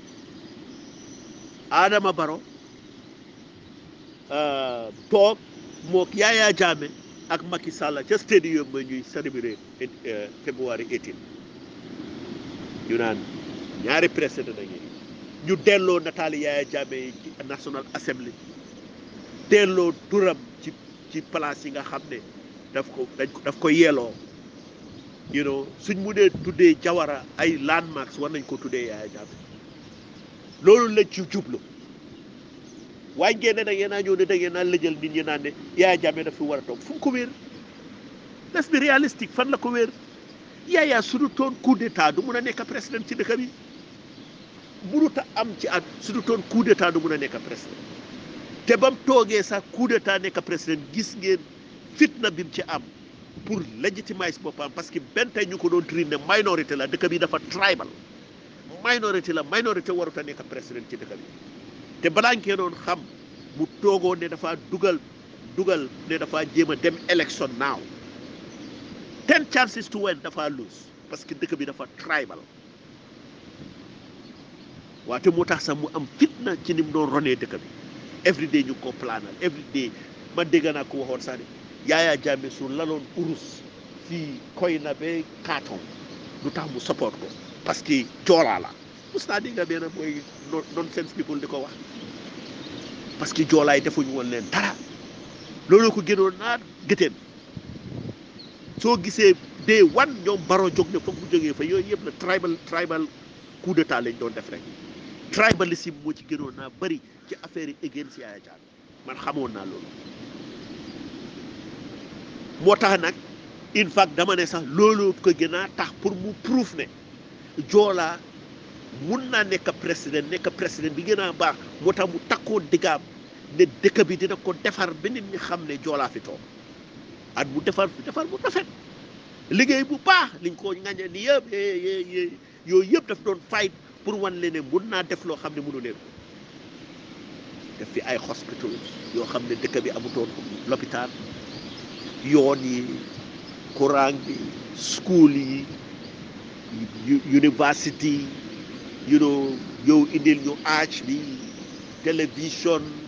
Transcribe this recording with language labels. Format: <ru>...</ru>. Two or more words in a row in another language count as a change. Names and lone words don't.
<wo>Adama Barrow toog mook Yaya Jammeh ak Macky Sall ca stadium ba ñuy célébrer February 18 ñu naan ñaari président a ngi ñu delloo nataali Yaya Jammeh yi ci National Assembly delloo turam ci place yi nga xam ne daf ko yeeloo</wo> <en>you know</en> <wo>suñ mu dee tuddee Jawara ay landmarks war nañ ko tuddee Yaya Jammeh loolu lañ ci jublu waaye ngeen ne da ngeen a ñëw ne da ngeen a lëjal nit ñi naan ne Yaya Jammeh daf fi war a toog fu mu ko wér</wo> <en>let's be realistic</en> <wo>fan la ko wér Yaya su du toon coup d'état du mun a nekk président ci dëkk bi mënut a am ci at su du toon coup d'état du mun a nekk président te bam toogee sax coup d'état nekk président gis ngeen fitna bi mu ci am</wo> <fr>pour légitimiser</fr> <wo>boppam</wo> <fr>parce que</fr> <wo>benn tey ñu ko doon traité ne minorité la dëkk bi dafa tribal minorité la minorité warut a nekk président ci dëkk bi te balaa ngeen doon xam mu toogoo ne dafa dugal ne dafa jéem a dem élection naaw</wo> <en>10 chances to win</en> <wo>dafa lose</wo> <fr>parce que</fr> <wo>dëkk bi dafa tribal waate moo tax sax mu am fitna ci ni mu doon ronee dëkk bi</wo> <en>every day</en> <wo>ñu ko planal</wo> <en>every day</en> <wo>man dégg naa ko waxoon sax ne Yaya Jammeh su laloon urus fii koy na ba carton lu tax mu support ko</wo> <fr>parce que</fr> <wo>joolaa la mos naa dégg benn mooy</wo> <en>nonsense people</en> <wo>di ko wax</wo> <fr>parce que</fr> <wo>joolaay defuñu woon leen dara loolu ko gënoon naa gëteen soo gisee day wan ñoom baro jóg ne foog mu jógee fa yooyu yëpp la tribal coup d'état lañ doon def rek tribalisme moo ci gënoon naa bëri ci affaire yi</wo> <en>against Yaya Jammeh</en> <wo>man xamoon naa loolu moo tax nag</wo> <en>in fact</en> <wo>dama ne sax loolu ko gën a tax pour mu proof ne joolaa mun naa nekk président bi gën a baax moo tax mu takkoon diggaam ne dëkk bi dina ko defar ba nit ñi xam ne joolaa fi toog at mu defar bu rafet liggéey bu baax liñ ko ngañe ni yëpp yooyu yëpp daf doon fight pour wan leen ne mun naa def loo xam ne mënu leen def fi ay hospital yoo xam ne dëkk bi amutoon lopitaan yoon yi courant bi school yi university yow indil ñu arch bi télévision</wo>